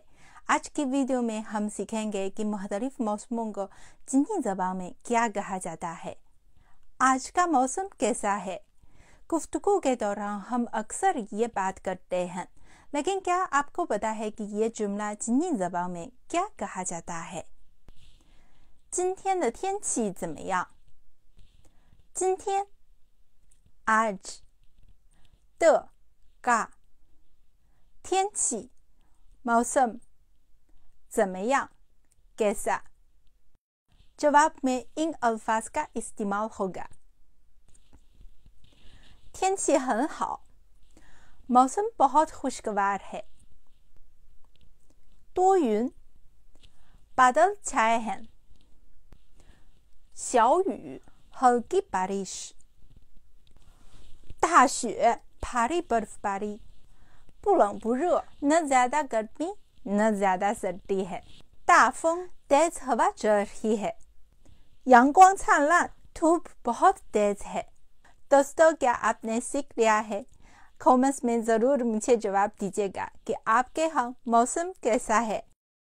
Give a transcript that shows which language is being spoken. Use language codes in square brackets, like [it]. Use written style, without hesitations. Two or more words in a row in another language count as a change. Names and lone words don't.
[ur] آج کی ویڈیو میں ہم سیکھیں گے کہ مختلف موسموں کو چینی زبان میں کیا کہا جاتا ہے. آج کا موسم کیسا ہے? گفتگو کے دوران ہم اکثر یہ بات کرتے ہیں، لیکن کیا آپ کو پتا ہے کہ یہ جملہ چینی زبان میں کیا کہا جاتا ہے? [zh] 今天的天气怎么样？今天 आज 的 का 天气 मौसम 怎么样 कैसा? [ur] جواب میں ان الفاظ کا استعمال ہوگا. [zh] 天气很好 [ur] موسم بہت خوشگوار ہے. 多云 بادل چھائے ہیں. 小雨 ہلکی بارش. 大雪 بھاری برف باری. [zh] 不冷不热 [ur] نہ زیادہ گرمی نہ زیادہ سردی ہے. 大风 تیز ہوا چل رہی ہے. [zh] 阳光灿烂 [ur] دھوپ بہت تیز ہے. دوستو، کیا آپ نے سیکھ لیا ہے؟ کمنٹس میں ضرور مجھے جواب دیجیے گا کہ آپ کے یہاں موسم کیسا ہے.